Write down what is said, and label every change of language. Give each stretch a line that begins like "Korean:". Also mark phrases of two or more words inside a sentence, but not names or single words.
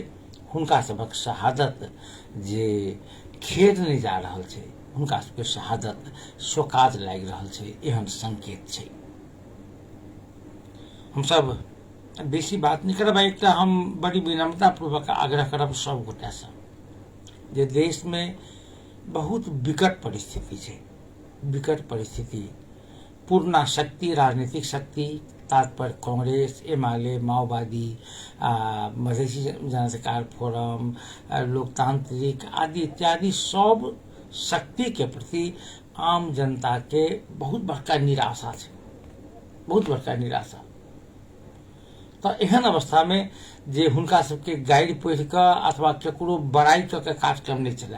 Maithili: हुनका सभक शहादत जे खेद नहीं जा रहल छै, हुनका सबके शहादत शोकाज लागि रहल छै, एहन संकेत छै। हम सब बेसी बात नहीं करब। एकटा हम बड़ी विनम्रता पूर्वक आग्रह करब सब गोटा से जे देश में बहुत विकट परिस्थिति छै, विकट परिस्थिति। पूर्ण शक्ति, राजनीतिक शक्ति, तात्पर्य कांग्रेस, एमआलए, माओवादी, मधेसी जनाधिकार फोरम, लोकतांत्रिक आदि इत्यादि सब शक्ति के प्रति आम जनता के बहुत बड़का निराशा छै, बहुत बड़का निराशा। तो एहन अवस्था में जे हुनका सबके गाइड पढ़ि कऽ अथवा केकरो बड़ाई कऽ के कार्यक्रम नहीं चलाए।